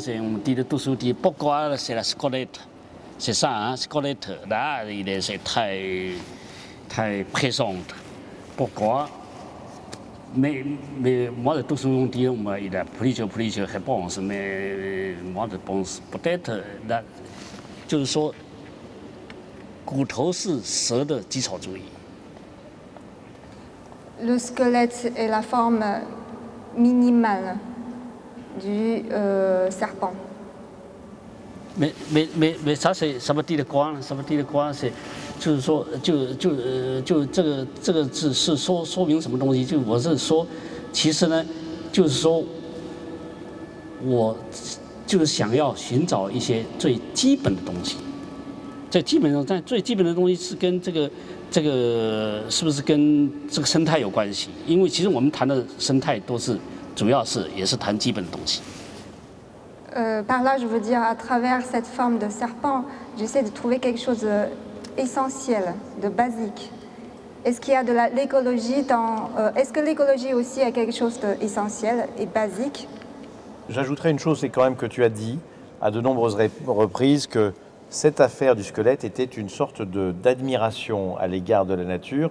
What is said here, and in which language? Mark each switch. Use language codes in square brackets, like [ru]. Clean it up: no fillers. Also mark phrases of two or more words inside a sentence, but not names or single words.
[fr] On dit toujours pourquoi c'est la squelette. C'est ça, hein, squelette. Là, c'est très, très présent. Pourquoi? Mais moi, j'ai toujours dit qu'il y a plusieurs réponses. Mais moi, je pense peut-être, [zh] 就是说，骨头是蛇的基础主义。 [fr] Le squelette est la forme minimale du serpent. Mais ça veut dire quoi？ [zh] 什么地的光是，就是说，这个字是说明什么东西？就我是说，其实呢，就是说，我就是想要寻找一些最基本的东西。在基本上，但最基本的东西是跟这个是不是跟这个生态有关系？因为其实我们谈的生态都是主要是也是谈基本的东西。 [fr] Par là, je veux dire, à travers cette forme de serpent, j'essaie de trouver quelque chose d'essentiel, de basique. Est-ce qu'il y a de l'écologie dans... est-ce que l'écologie aussi est quelque chose d'essentiel et basique? J'ajouterais une chose, c'est quand même que tu as dit à de nombreuses reprises que cette affaire du squelette était une sorte d'admiration à l'égard de la nature.